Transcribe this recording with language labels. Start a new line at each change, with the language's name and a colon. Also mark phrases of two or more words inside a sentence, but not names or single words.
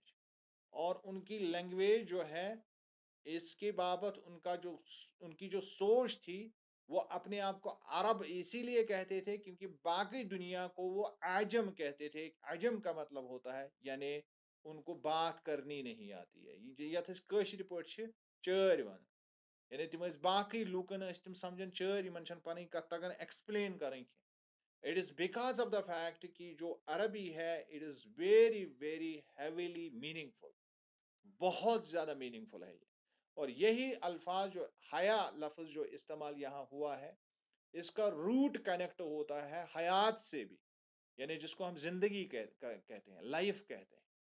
Urdu: اور ان کی لینگویج جو ہے اس کے بابت ان کی جو سوچ تھی، وہ اپنے آپ کو عرب اسی لیے کہتے تھے کیونکہ باقی دنیا کو وہ عجم کہتے تھے. عجم کا مطلب ہوتا ہے یعنی ان کو بات کرنی نہیں آتی ہے،
Kashmiri: یتھ کٲشِر پٲٹھۍ چھِ چٲرۍ ون، یعنی تم باقی لوکن تم سمجھن چٲرۍ، یمن چھن پنٕنۍ کتھ تگان ایکسپلین کریں کینٛہہ.
English: It is because of the fact
Urdu: کہ جو عربی ہے
English: it is very very heavily meaningful,
Urdu: بہت زیادہ میننگ فل ہے یہ. اور یہی الفاظ جو حیا لفظ جو استعمال یہاں ہوا ہے، اس کا
English: root connect
Urdu: ہوتا ہے حیات سے بھی، یعنی جس کو ہم زندگی کہتے ہیں، لائف کہتے ہیں.